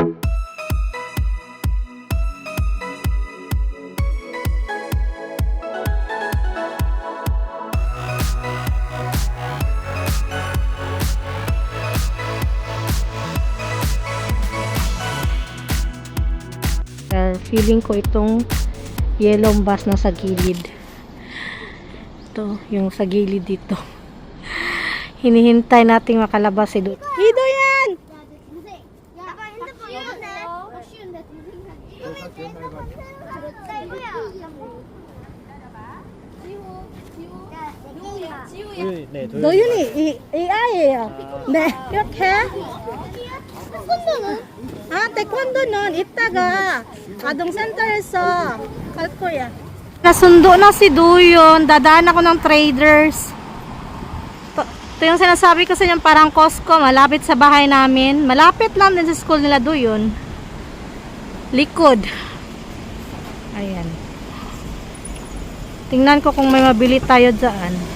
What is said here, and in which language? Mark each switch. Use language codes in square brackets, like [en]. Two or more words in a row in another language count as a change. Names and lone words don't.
[tl] Feeling ko itong [en] yellow bus [tl] na sa gilid. Ito, yung sa gilid dito. Hinihintay nating makalabas si Doyon. Hido yan! [ko] 도윤이 이 아이예요. 네, 이렇게. 태권도는 이따가 아동센터에서 갈 거야. [tl] Nasundo na si Doyon. Dadaan ako ng traders. Ito yung sinasabi ko sa inyo, parang Costco, malapit sa bahay namin. Malapit lang din sa school nila Doyon. Likod. Ayan. Tingnan ko kung may mabili tayo dyan.